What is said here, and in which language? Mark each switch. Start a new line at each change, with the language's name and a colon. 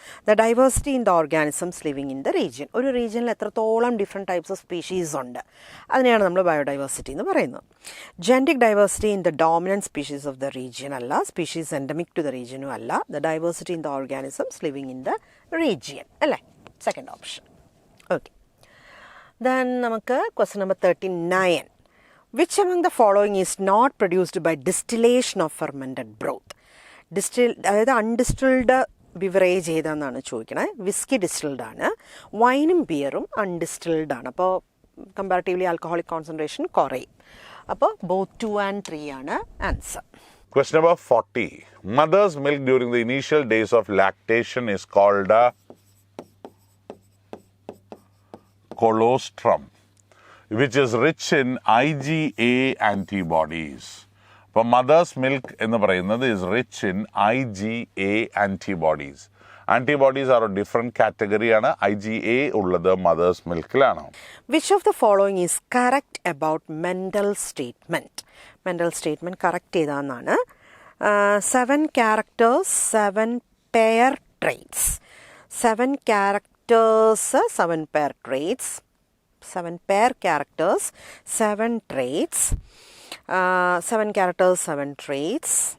English: The diversity in the organisms living in the region.
Malayalam: ഒരു റീജിയനിൽ എത്രത്തോളം ഡിഫറെൻറ്റ് ടൈപ്സ് ഓഫ് സ്പീഷീസ് ഉണ്ട്, അതിനെയാണ് നമ്മൾ ബയോഡൈവേഴ്സിറ്റി എന്ന് പറയുന്നത്.
English: genetic diversity in the dominant species of the region
Malayalam: അല്ല.
English: Species endemic to the റീജിയനും അല്ല. The diversity in the organisms living in the region
Malayalam: അല്ലേ,
English: Second option. Okay, then നമുക്ക് question number 39. Which among the following is not produced by distillation of fermented broth?
Malayalam: അതായത് അൺഡിസ്റ്റിൽഡ് beverage ഏതാണെന്നാണ് ചോദിക്കണേ. Whisky distilled ആണ്. വൈനും ബിയറും അൺഡിസ്റ്റിൽഡ് ആണ്. അപ്പോൾ comparatively alcoholic concentration കുറയും. അപ്പോൾ both 2 and 3 ആണ് answer.
English: Question number 40. Mother's milk during the initial days of lactation is called colostrum, which is rich in IgA antibodies. അപ്പോൾ mother's milk
Malayalam: എന്ന് പറയുന്നത്
English: is rich in IgA antibodies. Antibodies are different കാറ്റഗറിയാണ്. IgA ഉള്ളത് മദേഴ്സ് മിൽക്കിലാണ്. Which of the following is correct about Mendel's statement?
Malayalam: Mendel's statement correct ചെയ്താന്നാണ്.
English: 7 characters, 7 pair traits. 7 characters, 7 pair traits. 7 pair characters, 7 traits. 7 characters, 7 traits.